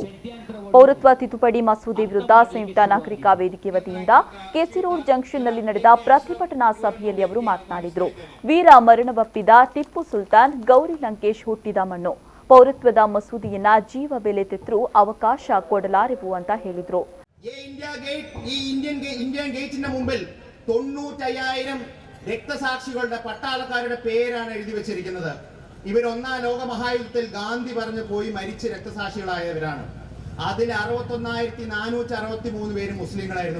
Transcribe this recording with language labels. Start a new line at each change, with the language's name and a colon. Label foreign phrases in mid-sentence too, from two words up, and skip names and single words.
Kannada: ಪೌರತ್ವ ತಿದ್ದುಪಡಿ ಮಸೂದೆ ವಿರುದ್ಧ ಸಂಯುಕ್ತ ನಾಗರಿಕ ವೇದಿಕೆ ವತಿಯಿಂದ ಕೆಸಿ ರೋಡ್ ಜಂಕ್ಷನ್ನಲ್ಲಿ ನಡೆದ ಪ್ರತಿಭಟನಾ ಸಭೆಯಲ್ಲಿ ಅವರು ಮಾತನಾಡಿದರು. ವೀರ ಮರಣವಪ್ಪಿದ ಟಿಪ್ಪು ಸುಲ್ತಾನ್, ಗೌರಿ ಲಂಕೇಶ್ ಹುಟ್ಟಿದ ಮಣ್ಣು. ಪೌರತ್ವದ ಮಸೂದೆಯನ್ನ ಜೀವ ಬೆಲೆ ತೆತ್ತರೂ ಅವಕಾಶ ಕೊಡಲಾರೆವು ಅಂತ ಹೇಳಿದರು.
Malayalam: രക്തസാക്ഷികളുടെ പട്ടാളക്കാരുടെ പേരാണ് എഴുതി വെച്ചിരിക്കുന്നത്. ഇവർ ഒന്നാം ലോക മഹായുദ്ധത്തിൽ ഗാന്ധി പറഞ്ഞു പോയി മരിച്ച രക്തസാക്ഷികളായവരാണ്. അതിൽ 61,463 പേര് മുസ്ലിങ്ങളായിരുന്നു.